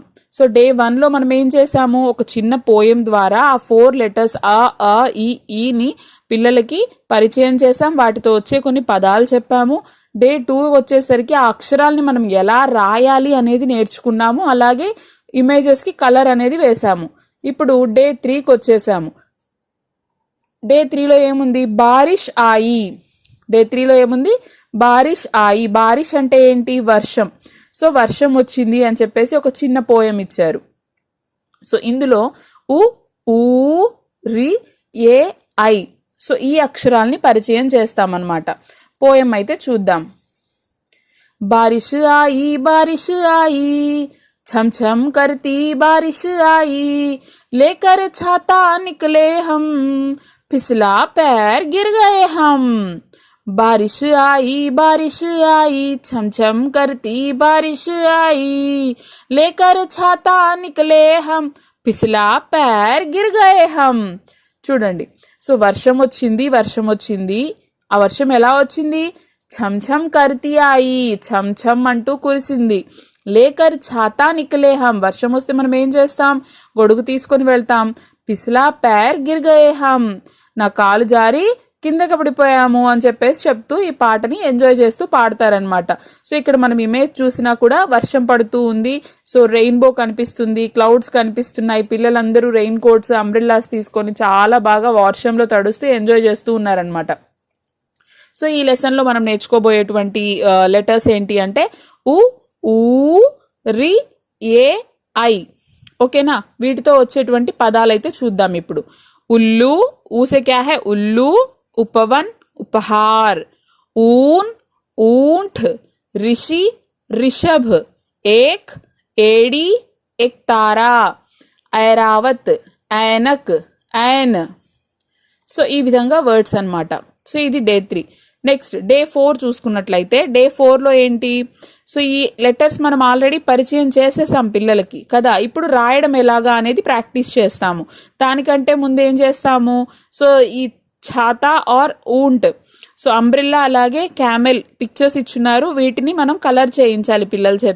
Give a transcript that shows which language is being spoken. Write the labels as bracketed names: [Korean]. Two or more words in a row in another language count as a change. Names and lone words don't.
[Telugu] సో డే 1లో మనం ఏం చేసాము, ఒక చిన్న పోయం ద్వారా ఆ 4 లెటర్స్ ఈని పిల్లలకి పరిచయం చేసాం, వాటితో వచ్చే కొన్ని పదాలు చెప్పాము. డే 2 వచ్చేసరికి ఆ అక్షరాలని మనం ఎలా రాయాలి అనేది నేర్చుకున్నాము, అలాగే ఇమేజెస్కి కలర్ అనేది వేసాము. ఇప్పుడు డే 3కి వచ్చేసాము. డే 3లో ఏముంది, [Hindi] बारिश आई. [Telugu] డే 3లో ఏముంది, [Hindi] बारिश आई. [Telugu] బారిష్ అంటే ఏంటి, వర్షం. సో వర్షం వచ్చింది అని చెప్పేసి ఒక చిన్న పోయం ఇచ్చారు. సో ఇందులో ఉ ఊ రి ఏ ఐ సో ఈ అక్షరాల్ని పరిచయం చేస్తామన్నమాట. పోయం అయితే చూద్దాం. [Hindi] बारिश आई छम छम करती बारिश आई लेकर छाता निकले हम फिसला पैर गिर गए हम. बारिश आई छम छम करती बारिश आई लेकर छाता निकले हम फिसला पैर गिर गए हम. [Telugu] చూడండి, సో వర్షం వచ్చింది. ఆ వర్షం ఎలా వచ్చింది, [Hindi] छम छम करती आई, [Telugu] ఛమ్ ఛమ్ అంటూ కురిసింది. [Hindi] लेकर छाता निकले हम, [Telugu] వర్షం వస్తే మనం ఏం చేస్తాం, గొడుగు తీసుకొని వెళ్తాం. [Hindi] फिसला पैर गिर गए हम, [Telugu] నా కాలు జారి కిందకి పడిపోయాము అని చెప్పేసి చెప్తూ ఈ పాటని ఎంజాయ్ చేస్తూ పాడతారనమాట. సో ఇక్కడ మనం ఇమేజ్ చూసినా కూడా వర్షం పడుతూ ఉంది. సో రెయిన్బో కనిపిస్తుంది, క్లౌడ్స్ కనిపిస్తున్నాయి. పిల్లలందరూ [English] rain coats, umbrellas [Telugu] తీసుకొని చాలా బాగా వర్షంలో తడుస్తూ ఎంజాయ్ చేస్తూ ఉన్నారనమాట. సో ఈ లెసన్లో మనం నేర్చుకోబోయేటువంటి లెటర్స్ ఏంటి అంటే ఉ ఊ రి ఏ ఐ. ఓకేనా, వీటితో వచ్చేటువంటి పదాలు అయితే చూద్దాం ఇప్పుడు. [Hindi] उल्लू, ऊसे क्या है, उल्लू. उपवन, उपहार. ऊन, ऊंट. ऋषि, ऋषभ. एक, एड़ी, एक तारा. ऐरावत, ऐनक, ऐन. [Telugu] సో ఈ విధంగా వర్డ్స్ అన్నమాట. సో ఇది డే 3. [English] next day 4 [Telugu] చూసుకున్నట్లయితే డే 4లో ఏంటి, సో ఈ లెటర్స్ మనం ఆల్రెడీ పరిచయం చేసేసాం పిల్లలకి కదా. ఇప్పుడు రాయడం ఎలాగా అనేది ప్రాక్టీస్ చేస్తాము. దానికంటే ముందు ఏం చేస్తాము, సో ఈ [Hindi] छाता और ऊंट, [Telugu] సో అంబ్రిల్లా అలాగే [English] camel pictures [Telugu] ఇచ్చున్నారు, వీటిని మనం కలర్ చేయించాలి పిల్లల చేత.